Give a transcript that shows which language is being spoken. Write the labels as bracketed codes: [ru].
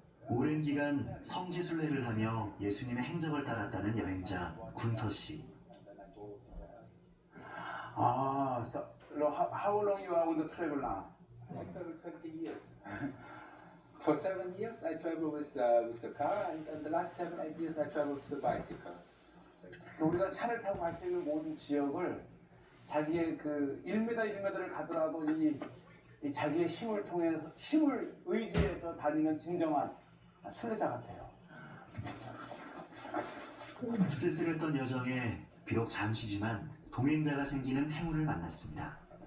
[ko] 오랜 기간 성지순례를 하며 예수님의 행적을 따랐다는 여행자 군터 씨. [en] So how long you are on the travel now? I traveled 20 years. For 7 years, I traveled with the car, and the last 7, 8 years, I traveled with the bicycle. [ko] 우리가 차를 타고 갈 수 있는 모든 지역을 자기의 그 1m 1m를 가더라도 이 자기의 힘을 통해서 힘을 의지해서 다니는 진정한 순례자 같아요. 쓸쓸했던 여정에 비록 잠시지만 동행자가 생기는 행운을 만났습니다.